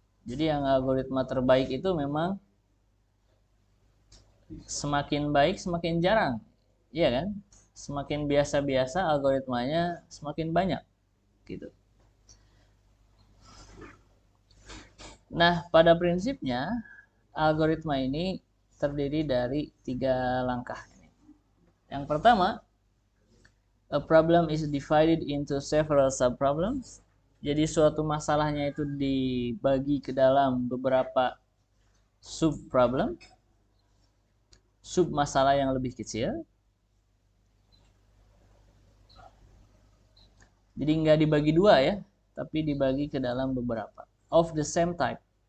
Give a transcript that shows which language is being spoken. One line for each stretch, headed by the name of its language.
Indonesian: Jadi yang algoritma terbaik itu memang semakin baik semakin jarang. Iya kan? Semakin biasa-biasa algoritmanya semakin banyak gitu. Nah, pada prinsipnya algoritma ini terdiri dari 3 langkah. Yang pertama,
English: a problem is divided into several subproblems.
Indonesian: Jadi suatu masalahnya itu dibagi ke dalam beberapa subproblem, sub masalah yang lebih kecil. Jadi nggak dibagi 2 ya, tapi dibagi ke dalam beberapa.
English: Of the same type.